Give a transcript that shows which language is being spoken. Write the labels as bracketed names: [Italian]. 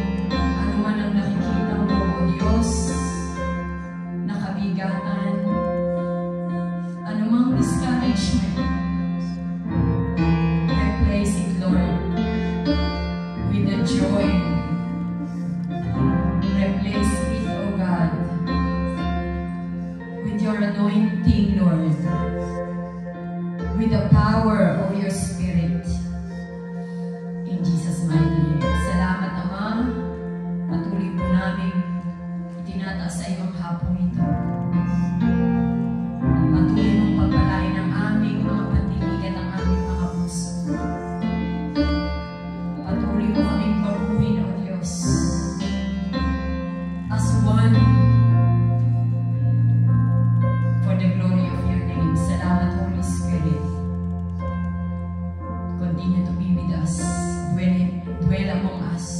[Filipino] Ano man ang nakikita mo, O Diyos, na kabigatan, anumang discouragement, [English] replace it, Lord, with the joy. Replace it, O God, with your anointing, Lord, with the power of your Spirit. In Jesus' mighty name. [Filipino] Salamat, Ama. Patuloy po namin itinataas sa iyo ang hapong ito. Patuloy mong pagpalain ang aming mga pandinig at ang aming mga puso. Patuloy mo kaming baguhin, O Diyos, [English] as one for the glory of your name. [Filipino] Salamat, Holy Spirit. [English] Continue to be with us. Dwell among us.